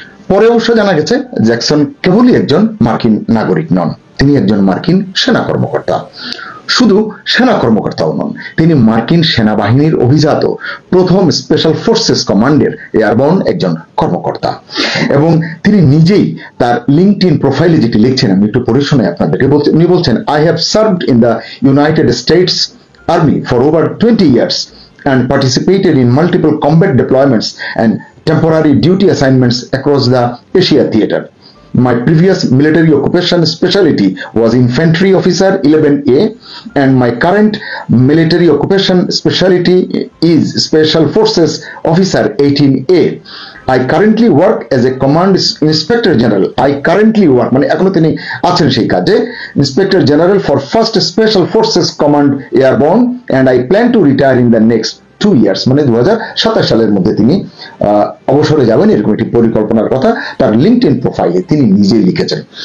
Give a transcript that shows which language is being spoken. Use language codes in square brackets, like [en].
[bn] পরে অবশ্য জানা গেছে জ্যাকসন কেবলই একজন মার্কিন নাগরিক নন, তিনি একজন মার্কিন সেনা কর্মকর্তা। শুধু সেনা কর্মকর্তাও নন, তিনি মার্কিন সেনাবাহিনীর অভিজাত প্রথম স্পেশাল ফোর্সেস কমান্ডের এয়ারবর্ন একজন কর্মকর্তা। এবং তিনি নিজেই তার লিঙ্কডইন প্রোফাইলে যেটি লিখছেন, আমি একটু পড়ে শোনাই আপনাদেরকে। উনি বলছেন, [en] I have served in the United States army for over 20 years and participated in multiple combat deployments and temporary duty assignments across the Asia theater. My previous military occupation specialty was infantry officer 11A, and my current military occupation specialty is special forces officer 18A. I currently work as a command inspector general. I currently work [bn] মানে এখনো তিনি আছেন সেই কাজে, [en] inspector general for 1st special forces command airborne, and I plan to retire in the next 2 years, [bn] মানে 2027 সালের মধ্যে তিনি অবসরে যাবেন, এরকম একটি পরিকল্পনার কথা তার লিঙ্কডইন প্রোফাইলে তিনি নিজেই লিখেছেন।